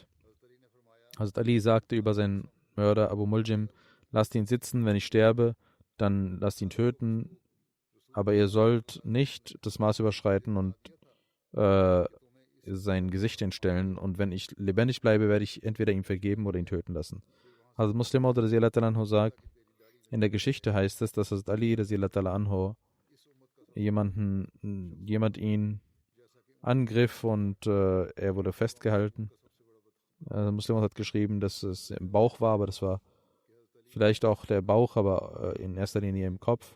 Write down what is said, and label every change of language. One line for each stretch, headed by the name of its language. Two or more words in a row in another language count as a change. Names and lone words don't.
German: Hazrat Ali sagte über seinen Mörder Abu Muljim: Lasst ihn sitzen, wenn ich sterbe, dann lasst ihn töten, aber ihr sollt nicht das Maß überschreiten und sein Gesicht entstellen, und wenn ich lebendig bleibe, werde ich entweder ihm vergeben oder ihn töten lassen. Also Muslim Maud
Arabic: رضي الله عنه
German: sagt, in der Geschichte heißt es, dass Hazrat Ali
Arabic: رضي الله عنه
German: jemand ihn angriff und er wurde festgehalten. Muslim Maud hat geschrieben, dass es im Bauch war, aber das war vielleicht auch der Bauch, aber in erster Linie im Kopf.